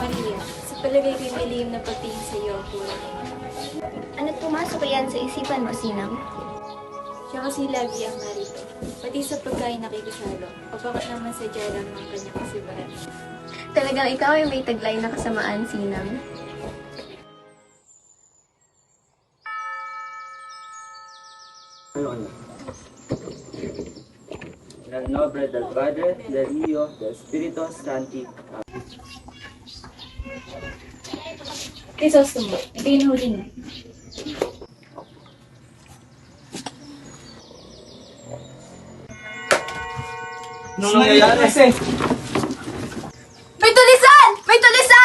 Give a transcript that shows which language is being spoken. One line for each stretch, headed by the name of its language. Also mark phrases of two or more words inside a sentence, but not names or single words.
Filipino: Maria, sa palagay ko'y may lihim na pagtingin sa iyo ang kulay. Ano't pumasok yan sa isipan mo, Sinang? Siya kasi lagi ang narito. Pati sa pagkain nakikisalo, papakat naman sa lang ng kanyang kasibahan. Talagang ikaw ay may taglay na kasamaan, Sinang.
Spanish: Del nombre del Padre, del Hijo, del Espíritu Santo.
Filipino: Crisostomo, ito yung huli mo. Anong nangyayari? May tulisan! May tulisan!